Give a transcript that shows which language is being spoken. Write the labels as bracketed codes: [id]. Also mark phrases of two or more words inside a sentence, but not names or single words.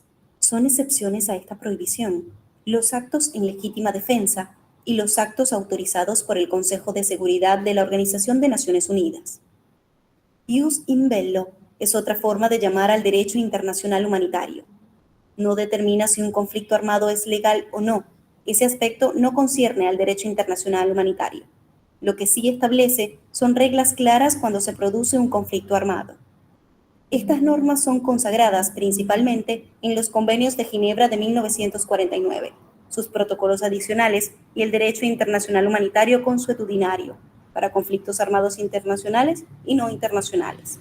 [es] Son excepciones a esta prohibición los actos en legítima defensa y los actos autorizados por el Consejo de Seguridad de la Organización de Naciones Unidas. [la] Ius in bello [es] es otra forma de llamar al derecho internacional humanitario. No determina si un conflicto armado es legal o no. Ese aspecto no concierne al derecho internacional humanitario. Lo que sí establece son reglas claras cuando se produce un conflicto armado. Estas normas son consagradas principalmente en los convenios de Ginebra de 1949, sus protocolos adicionales y el derecho internacional humanitario consuetudinario para conflictos armados internacionales y no internacionales.